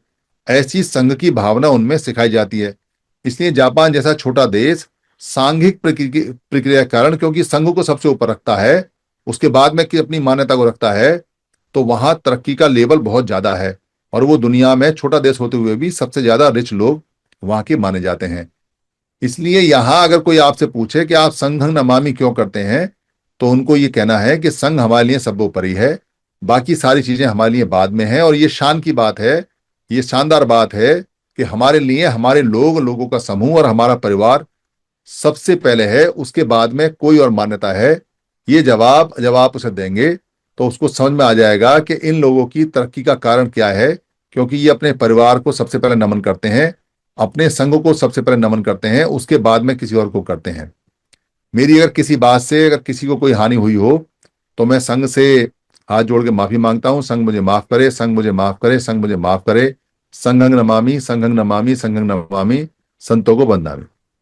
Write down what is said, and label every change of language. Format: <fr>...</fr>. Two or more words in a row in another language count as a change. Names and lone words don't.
<hi>ऐसी संघ की भावना उनमें सिखाई जाती है। इसलिए जापान जैसा छोटा देश सांघिक प्रक्रिया के कारण, क्योंकि संघ को सबसे ऊपर रखता है, उसके बाद में कि अपनी मान्यता को रखता है, तो वहां तरक्की का लेवल बहुत ज्यादा है। और वो दुनिया में छोटा देश होते हुए भी सबसे ज्यादा रिच लोग वहां के माने जाते हैं। इसलिए यहां अगर कोई आपसे पूछे कि आप</hi> <pi>संघं नमामि</pi> <hi>क्यों करते हैं, तो उनको ये कहना है कि संघ हमारे लिए सर्वोपरि है, बाकी सारी चीजें हमारे लिए बाद में है। और ये शान की बात है, ये शानदार बात है कि हमारे लिए हमारे लोगों का समूह और हमारा परिवार सबसे पहले है, उसके बाद में कोई और मान्यता है। ये जवाब जब आप उसे देंगे तो उसको समझ में आ जाएगा कि इन लोगों की तरक्की का कारण क्या है, क्योंकि ये अपने परिवार को सबसे पहले नमन करते हैं, अपने संघ को सबसे पहले नमन करते हैं, उसके बाद में किसी और को करते हैं। मेरी अगर किसी बात से अगर किसी को कोई हानि हुई हो तो मैं संघ से हाथ जोड़ के माफी मांगता हूं, संघ मुझे माफ करे, संघ मुझे माफ करे, संघ मुझे माफ करे।</hi> <pi>संघं नमामि, संघं नमामि, संघं नमामि,</pi> <hi>संतों को वंदामि।</hi>